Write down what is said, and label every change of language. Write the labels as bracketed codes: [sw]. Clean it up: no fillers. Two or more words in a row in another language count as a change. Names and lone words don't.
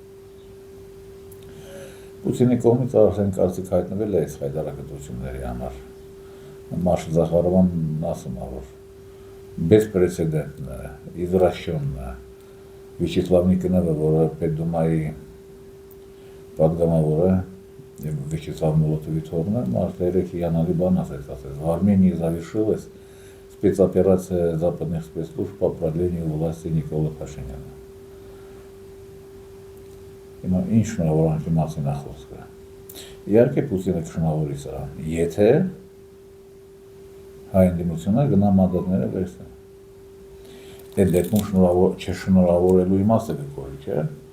[hy] Պուտինի կողմից արդեն կարծիք հայտնվել է այս հայտարարությունների համար։ Մարշալ Զախարովն ասում է, որ բեսպրեցեդենտն է, իզրաշյոնն է, Վիաչեսլավ Նիկոնովը, որը Պետդումայի պատգամավոր է, և Վիաչեսլավ Մոլոտովի թոռն է, մարդը երեկ հիանալի բան ասեց, [ru] в Армении завершилась спецоперация западных спецслужб по продлению власти Նիկոլա Փաշինյանը։ [hy] Հիմա ինչ շնորհավորանքի մասին է խոսքը։ Իհարկե Պուտինը կշնորհավորի սրան, եթե հայ ընդդիմությունը գնա մանդատները վերցնի։ այդ դեպքում չշնորհավորելու իմաստը կգորի, չէ։